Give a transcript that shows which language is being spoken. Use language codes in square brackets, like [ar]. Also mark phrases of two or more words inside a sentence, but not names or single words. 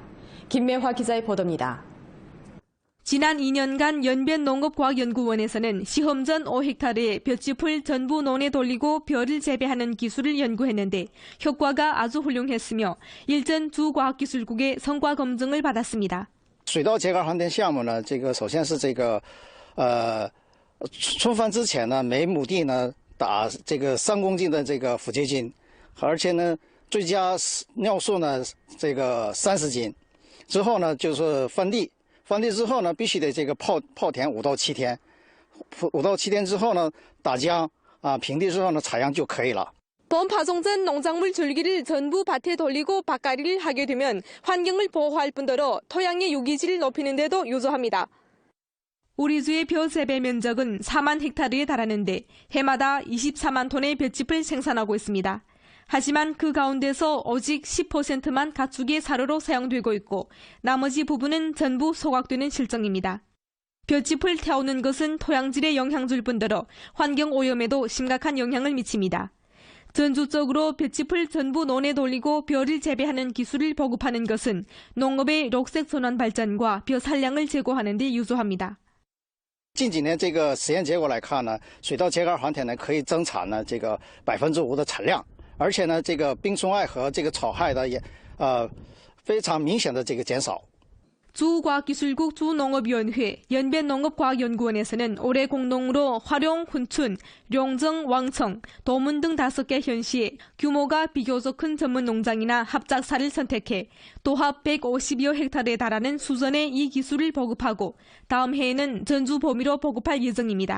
[ko] 김매화 기자의 보도입니다. 지난 2년간 연변농업과학연구원에서는 시험전 5헥타르에 볏짚을 전부 논에 돌리고 벼를 재배하는 기술을 연구했는데 효과가 아주 훌륭했으며 일전 주과학기술국의 성과 검증을 받았습니다. [zh] 水稻秸秆航田项目呢，首先是春翻之前呢，每亩地呢打3公斤的腐秸烃，而且呢最佳尿素呢30斤，之后呢就是翻地之后呢必须得泡田5到7天，5到7天之后呢打浆平地之后呢采样就可以了。 [ko] 봄 파송 전 농작물 줄기를 전부 밭에 돌리고 밭갈이를 하게 되면 환경을 보호할 뿐더러 토양의 유기질을 높이는 데도 유효합니다. 우리 주의 벼 재배 면적은 4만 헥타르에 달하는데 해마다 24만 톤의 볏짚을 생산하고 있습니다. 하지만 그 가운데서 오직 10%만 가축의 사료로 사용되고 있고 나머지 부분은 전부 소각되는 실정입니다. 볏짚을 태우는 것은 토양질에 영향 줄 뿐더러 환경 오염에도 심각한 영향을 미칩니다. 전주적으로 볏짚을 전부 논에 돌리고 벼를 재배하는 기술을 보급하는 것은 농업의 녹색 전환 발전과 벼 산량을 제고하는 데 유효합니다. [zh] 近几年实验结果来看呢，水稻秸秆航田呢可以增产呢5%的产量，而且呢病虫害和草害的也非常明显的减少。 [ko] 주과학기술국 주농업위원회 연변농업과학연구원에서는 올해 공동으로 화룡, 훈춘, 룡정, 왕청, 도문 등 5개 현시에 규모가 비교적 큰 전문 농장이나 합작사를 선택해 도합 150여 헥타르에 달하는 수전에 이 기술을 보급하고 다음 해에는 전주 범위로 보급할 예정입니다.